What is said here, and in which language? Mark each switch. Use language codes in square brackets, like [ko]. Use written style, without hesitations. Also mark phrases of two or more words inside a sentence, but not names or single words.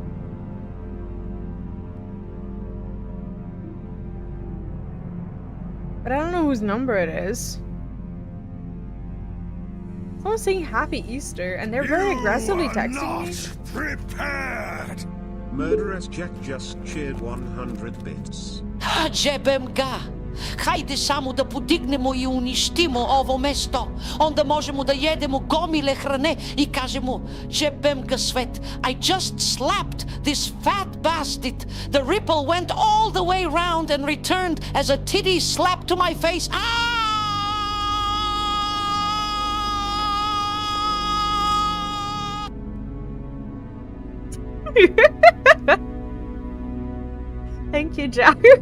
[en] But I don't know whose number it is. Someone's saying Happy Easter, and they're very aggressively texting me. Prepared! Murderous Jack just cheered 100 bits. [sr] Jebem ga! Hajde samo da podignemo I uništimo ovo mesto. Onda možemo da jedemo gomile hrane I kažemo jebem ga svet. [en] I just slapped this fat bastard. The ripple went all the way round and returned as a titty slap to my face. Ah! Thank you, Jack.